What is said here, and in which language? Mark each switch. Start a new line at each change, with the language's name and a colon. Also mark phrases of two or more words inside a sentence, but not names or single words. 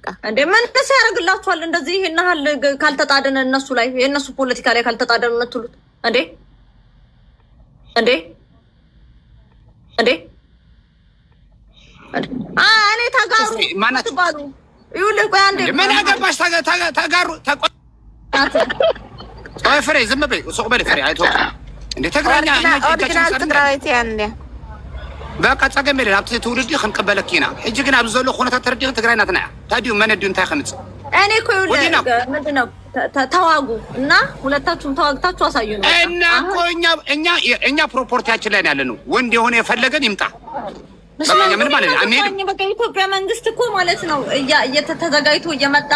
Amharic: እንዴ ምን ያደርግላችኋል እንደዚህ ይሄን ሀል ካልተጣደነ እነሱ ላይ የእነሱ ፖለቲካ ላይ ካልተጣደነ የምትሉት እንዴ እንዴ እንዴ እኔ ተጋሩ ማናችሁ ባሉ ይኸውልህ ቆይ አንዴ ምን አገባሽ ተጋሩ አይ ፍሬ ዝም በይ ሱቅ በል ፍሬ አይቶ እንዴ ተግራኛ ኦሪጂናል ትግራይት ያንዴ
Tigrinya: በቃ ጸገም የለን ኣብቲ ትውልዲ ክንቅበለክ ኢና ሕጂ ግን ኣብዚ ዘሎ ኩነታት ተረዲእን ትግራይ ናትና ታዲዩ መነዲዩ እንታይ ክንጽ
Amharic: እኔ እኮ ይኸውልህ ምንድነው ተዋጉ እና ሁለታችሁም ተዋግታችሁ አሳዩ ነው እና እኮ እኛ ፕሮፖርቲያችን ላይ ያለ ነው ወንድ የሆነ የፈለገን ይምጣ በቃ ምን ማለት ነው አንሄድም በቃ ኢትዮጵያ መንግስት እኮ ማለት ነው እየተዘጋጅቶ እየመጣ